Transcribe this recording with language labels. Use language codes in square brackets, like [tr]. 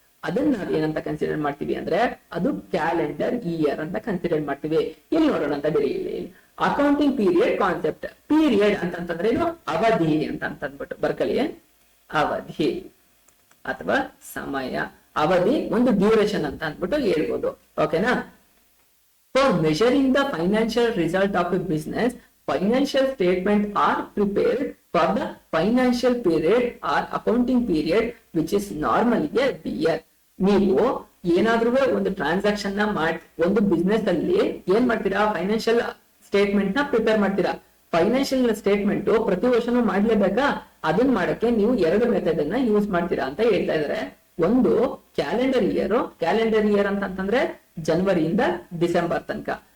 [kn] ಅದನ್ನ ನಾವ್ ಏನಂತ ಕನ್ಸಿಡರ್ ಮಾಡ್ತೀವಿ ಅಂದ್ರೆ ಅದು ಕ್ಯಾಲೆಂಡರ್ ಇಯರ್ ಅಂತ ಕನ್ಸಿಡರ್ ಮಾಡ್ತೀವಿ. ಇಲ್ಲಿ ನೋಡೋಣ ಅಂತ ಬೇರೆ ಇಲ್ಲಿ ಅಕೌಂಟಿಂಗ್ ಪೀರಿಯಡ್ ಕಾನ್ಸೆಪ್ಟ್. ಪೀರಿಯಡ್ ಅಂತಂದ್ರೆ ಏನು, ಅವಧಿ ಅಂತ ಅಂದ್ಬಿಟ್ಟು ಬರ್ಕಳಿ. ಅವಧಿ ಅಥವಾ ಸಮಯ, ಅವಧಿ ಒಂದು ಡ್ಯೂರೇಷನ್ ಅಂತ ಅಂದ್ಬಿಟ್ಟು ಹೇಳ್ಬೋದು. ಓಕೆನಾ? [en] For measuring the financial result of a business, financial statement are prepared for the financial period or accounting period which is normally a year. [kn] ನೀವು ಏನಾದ್ರೂ ಒಂದು ಟ್ರಾನ್ಸಾಕ್ಷನ್ ನ ಒಂದು ಬಿಸ್ನೆಸ್ ಅಲ್ಲಿ ಏನ್ ಮಾಡ್ತೀರಾ, ಫೈನಾನ್ಷಿಯಲ್ ಸ್ಟೇಟ್ಮೆಂಟ್ ನ ಪ್ರಿಪೇರ್ ಮಾಡ್ತೀರಾ. ಫೈನಾನ್ಷಿಯಲ್ ಸ್ಟೇಟ್ಮೆಂಟ್ ಪ್ರತಿ ವರ್ಷನೂ ಮಾಡ್ಲೇಬೇಕಾ? ಅದನ್ನ ಮಾಡಕ್ಕೆ ನೀವು ಎರಡು ಮೆಥಡ್ ಅನ್ನ ಯೂಸ್ ಮಾಡ್ತೀರಾ ಅಂತ ಹೇಳ್ತಾ ಇದಾರೆ. ಒಂದು ಕ್ಯಾಲೆಂಡರ್ ಇಯರ್. ಕ್ಯಾಲೆಂಡರ್ ಇಯರ್ ಅಂತಂದ್ರೆ ಜನವರಿಯಿಂದ ಡಿಸೆಂಬರ್ ತನಕ.